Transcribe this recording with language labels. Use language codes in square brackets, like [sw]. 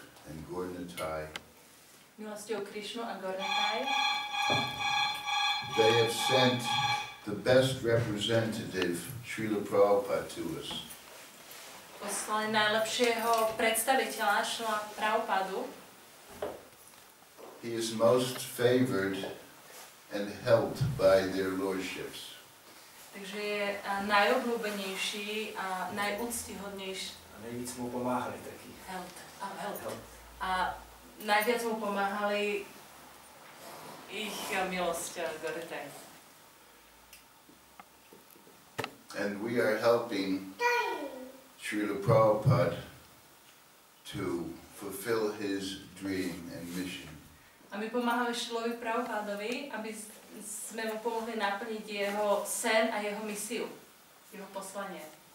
[sk] Milosťou Krišnu a Gornataj, [en] they have sent the best representative, Srila Prabhupada, to us. [sk] Poslali najlepšieho predstaviteľa Šrila Prabhupádu. [en] He is most favored and helped by their lordships. [sk] Takže je najobľúbenejší a najúctihodnejší. A nejvíc mu pomáhali taky. [en] Help. [sk] A najviac mu pomáhali ich milosť Gornataj. [en] And we are helping Srila Prabhupada to fulfill his dream and mission. [sk] A my pomáhame Šrilovi Prabhupádovi, aby sme mu pomohli naplniť jeho sen a jeho misiu, jeho poslanie.